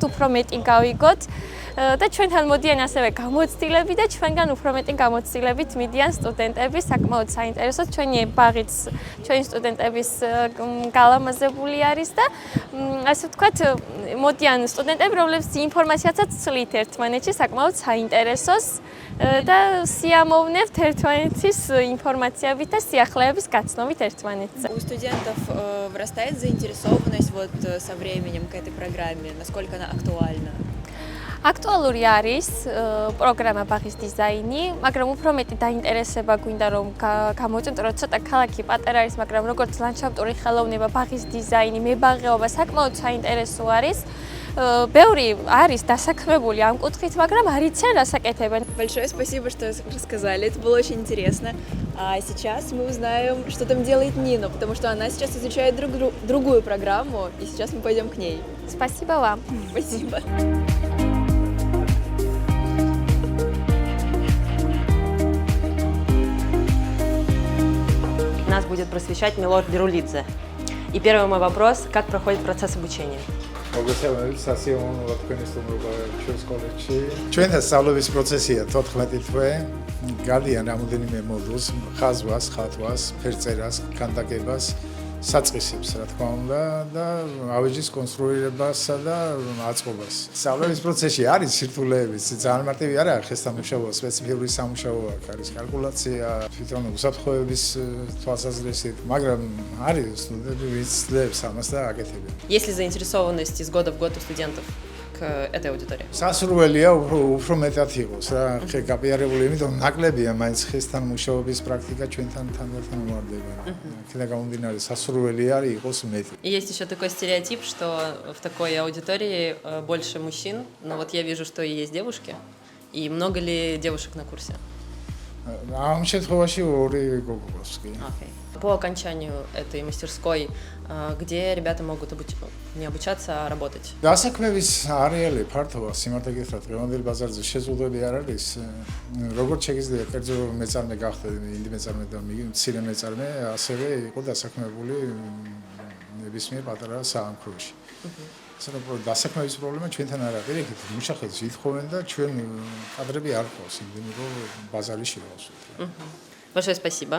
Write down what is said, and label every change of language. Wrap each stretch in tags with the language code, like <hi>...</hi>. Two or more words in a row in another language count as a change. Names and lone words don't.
<ka>უფრო მეტი გავიგოთ და ჩვენთან მოდიან ასევე გამოცდილები და ჩვენგან უფრო მეტი გამოცდილებით მიდიან სტუდენტები, საკმაოდ საინტერესო ჩვენი ბაღიც ჩვენი სტუდენტების გალამაზებული არის და ასე ვთქვათ, მოდიან სტუდენტები, რომლებიც ინფორმაციაცაც ცლით ერთმანეთში საკმაოდ საინტერესოს და სიამოვნებთ ერთმანეთის ინформაციებით და სიახლეების გაცნობით ერთმანეთზე.</ka> <ru>У студентов вырастает заинтересованность вот со временем к этой программе, насколько она актуальна?</ru> <ka>აქტუალური არის პროგრამა ბაღის დიზაინი, მაგრამ უფრო მეტი დაინტერესება გვინდა რომ გამოწვევთ, რომ ცოტა ქალაქი პატარა არის, მაგრამ როგორც ლანდშაფტური ხელოვნება, ბაღის дизайни, მებაღეობა საკმაოდ საინტერესო არის. Ბევრი არის დასაქმებული ამ კუთხით, მაგრამ არ იციან რას აკეთებენ.</ka> <ru>Большое спасибо, что рассказали, это было очень интересно. А сейчас мы узнаем, что там делает Нина, потому что она сейчас изучает другую программу, и сейчас мы пойдем к ней. Спасибо вам. Спасибо. Нас будет просвещать Милорд Дерулидзе. И первый мой вопрос, как проходит процесс обучения?</ru> <ka>მოგესალმებით, სასიამოვნოა თქვენი სტუმრობა ჩვენს კოლეჯში. ჩვენთან სწავლების პროცესია 14 თვე. გადიან რამოდენიმე მოდულს, ხაზვას, ხატვას, ფერწერას, კანდაკებას, საწყისებს, რა თქმა უნდა, და ავეჯის კონსტრუირებასა და აწყობას. სწავლების პროცესში არის სირთულეებიც, ძალიან მარტივი არ არის ხესთან მუშაობა, სპეციფიკური სამუშაო აქვს, არის კალკულაცია, თვითონ უსაფრთხოების თვალსაზრისით, მაგრამ არის სტუდენტები, ვინც ძლებს ამას და აკეთებენ.</ka> <ru>Есть ли заинтересованность из года в год у студентов? к этой аудитории?</ru> <ka>სასურველია უფრო მეტად იყოს რა, ხე გაპიარებული, იმიტომ ნაკლებია მაინც ხესთან მუშაობის პრაქტიკა ჩვენთან თანდათან ვარდება. აქედან გამომდინარე სასურველი არის იყოს მეტი.</ka> <ru>И есть еще такой стереотип, что в такой аудитории больше мужчин, но вот я вижу, что и есть девушки. И много ли девушек на курсе?</ru> <ka>ამ შემთხვევაში ორი გოგო გვაქვს კი.</ka> <ru>Окей. По окончанию этой мастерской, где ребята могут не обучаться, а работать?</ru> <ka>დასაქმების არეალი ფართოა, სიმართლე გითხრათ, დღევანდელ ბაზარზე შეზღუდვები არ არის. როგორც შეგიძლია კერძო მეწარმე გახდეთ, ინდი მეწარმე და მცირე მეწარმე, ასევე იყო დასაქმებული ნებისმიერ პატარა საამქროში. ასე რომ დასაქმების პრობლემა ჩვენთან არ არის. ეგეთ მუშახეთს ვითხოვენ და ჩვენ კადრები არ ყავს, იმდენი რომ ბაზარი შევასვით.</ka> <ru>Большое спасибо.</ru>